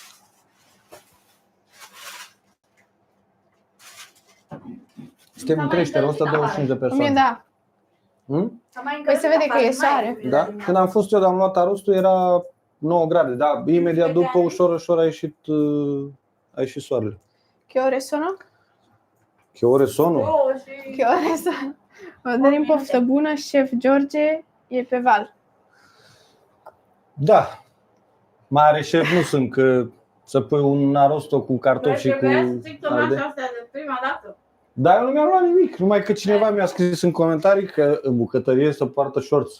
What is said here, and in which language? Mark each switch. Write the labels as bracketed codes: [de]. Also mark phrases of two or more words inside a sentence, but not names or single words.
[ro] Suntem în creștere, 125 de Mie, persoane. da. S-a mai Păi se vede că e încălzit afară, soare. mai Da? Când am fost eu, dar am luat arostul, era 9 grade, da, imediat după, ușor a ieșit soarele. [it] Che ore sono? Che ore sono? [ro] Două și- [it] Che ore sono? [ro] Vă dorim poftă bună, șef George e pe val. Da. Mare șef nu sunt, că să pui un arosto cu cartofi și cu Trebuia să zic tomașa ardei. astea de prima dată. Dar eu nu mi-am luat nimic, numai că cineva mi-a scris în comentarii că în bucătărie să poartă shorts.